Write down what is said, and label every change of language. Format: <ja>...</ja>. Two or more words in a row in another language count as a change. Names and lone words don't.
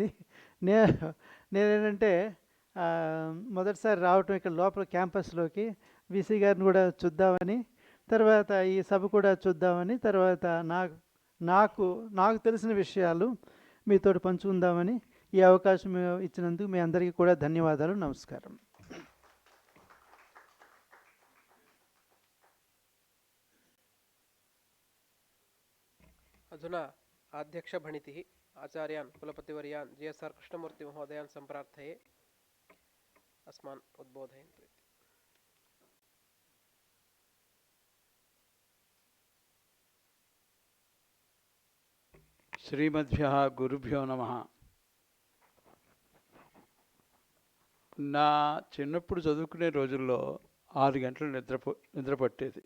<te>నేనేంటంటే మొదటిసారి రావటం ఇక్కడ లోపల క్యాంపస్లోకి వీసీ గారిని కూడా చూద్దామని, తర్వాత ఈ సభ కూడా చూద్దామని, తర్వాత నాకు తెలిసిన విషయాలు మీతోటి పంచుకుందామని ఈ అవకాశం ఇచ్చినందుకు మీ అందరికీ కూడా ధన్యవాదాలు. నమస్కారం.</te> <sa>अधुना अध्यक्षभणितिः आचार्यान् कुलपतिवर्यान् G.S.R कृष्णमूर्ति महोदयान् सम्प्रार्थये अस्मान् उद्बोधयन्तु इति। శ్రీమద్భ్యః గురుభ్యో నమః.</sa> <te>నా చిన్నప్పుడు చదువుకునే రోజుల్లో 6 గంటలు నిద్ర పట్టేది.</te>